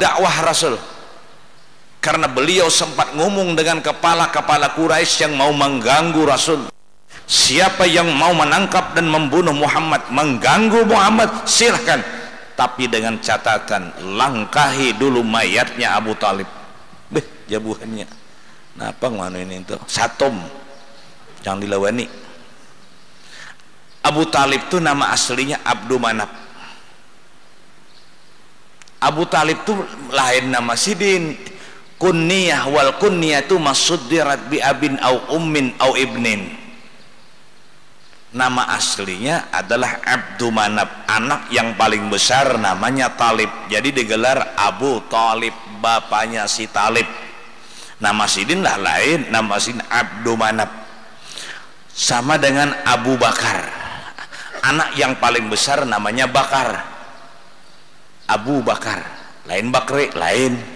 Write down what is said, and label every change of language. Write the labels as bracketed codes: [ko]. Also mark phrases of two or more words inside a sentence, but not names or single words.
[id] dakwah Rasul, karena beliau sempat ngomong dengan kepala-kepala Quraisy yang mau mengganggu Rasul, siapa yang mau menangkap dan membunuh Muhammad, mengganggu Muhammad silahkan, tapi dengan catatan langkahi dulu mayatnya Abu Talib. [bjn] Jabuhannya napa nganu ini itu satom, jangan dilawani. [id] Abu Talib itu nama aslinya Abdul Manaf. [bjn] Abu Talib itu lain nama sidin, [ar] كنية والكنية ما صدر بأب أو أم أو ابن. [id] Nama aslinya adalah Abdu Manaf, anak yang paling besar namanya Talib, jadi digelar Abu Talib, bapaknya si Talib. [bjn] Nama sidin lah lain, nama sidin Abdu Manaf. [id] Sama dengan Abu Bakar, anak yang paling besar namanya Bakar, Abu Bakar, lain Bakri, lain.